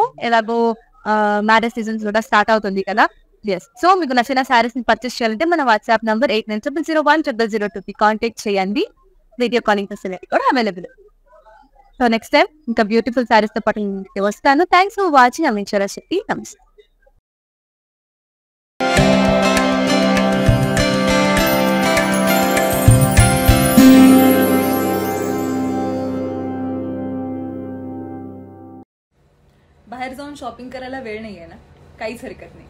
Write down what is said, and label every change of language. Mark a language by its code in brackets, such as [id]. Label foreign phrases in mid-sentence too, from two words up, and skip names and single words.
[te] ఎలాగో [en] marriage season [te] కూడా స్టార్ట్ అవుతుంది కదా. సో మీకు నచ్చిన సారీస్ ని పర్చేస్ చేయాలంటే మన [en] WhatsApp number [te] 8900010002 కాంటాక్ట్ చేయండి. [en] video calling facility [te] కూడా అవైలబుల్. [en] so next time [te] ఇంకా [en] beautiful sarees [te] తో పాటు వస్తాను. [en] Thanks for watching. [te] అమించరా శెట్టి. నమస్తే. [mr] बाहेर जाऊन शॉपिंग करायला वेळ नाही आहे ना, काहीच हरकत नाही.